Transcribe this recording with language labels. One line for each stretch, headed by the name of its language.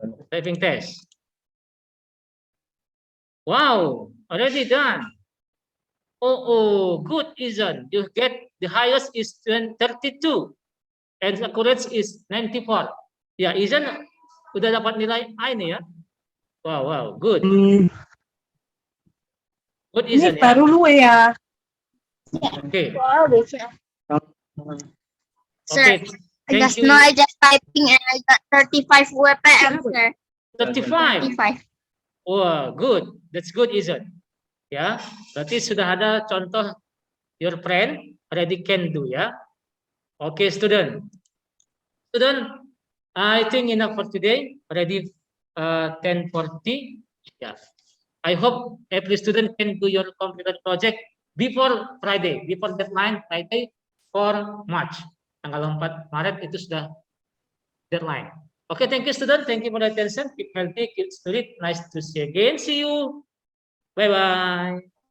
English: Typing test. Wow, already done. Oh, good, Izan. You get the highest is 32 and the accuracy is 94.
Indonesian: Ya, Izan udah dapat nilai A ini ya.
English: Wow, good. Good, Izan ya.
Indonesian: Baru lu ya. Oke. Wow, bisa. Sir, Oke.
English: I Thank just you. know I just typing and I got 35 WPM, sir. 35. 35. Wah, good. That's good, Izan. Ya,
Indonesian: berarti sudah ada contoh
English: your friend already can do ya. Oke, student. Student, I think enough for today. Already 10:40. Yeah. I hope every student can do your computer project before Friday, before deadline Friday for March.
Indonesian: Tanggal 4 Maret itu sudah deadline.
English: Okay, thank you, student. Thank you for the attention. Keep healthy, keep spirit. Nice to see you again. See you. Bye-bye.